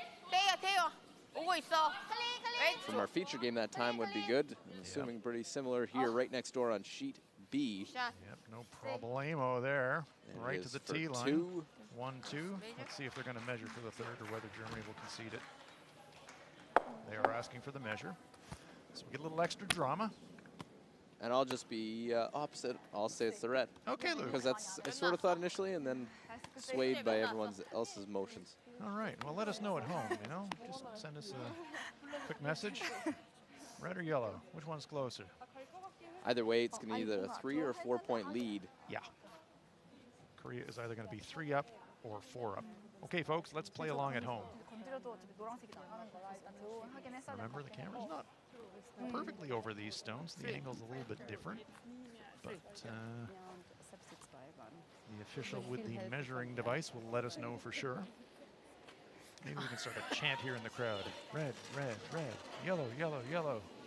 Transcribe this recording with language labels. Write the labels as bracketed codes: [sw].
[ko] 태희야 태희야 오고 있어. [en] 웨이트 From our feature game, that time would be good. I'm assuming pretty similar here, right next door on sheet B. 샷. Yep, no problemo there. And Right it is the for tee line. 2. 1-2. Let's see if they're going to measure for the third or whether Germany will concede it. They are asking for the measure. So we get a little extra drama. And I'll just be opposite. I'll say it's the red. Okay, Luke. Because that's, I sort of thought initially, and then swayed by everyone else's motions. All right. Well, let us know at home, you know. Just send us a quick message. Red or yellow? Which one's closer? Either way, it's going to be either a 3 or a 4-point lead. Yeah. Korea is either going to be 3 up or 4 up. Okay, folks, let's play along at home. [ko] 건드려도 어차피 노란색이 나가는 거라 일단 더 확인 했어야 돼. [en] Remember, the camera's not perfectly over these stones. The angle's a little bit different. But [de] selbst die 2 waren. [en] the official with the measuring device will let us know for sure. Maybe we can start a chant here in the crowd. Red, red, red. Yellow, yellow, yellow.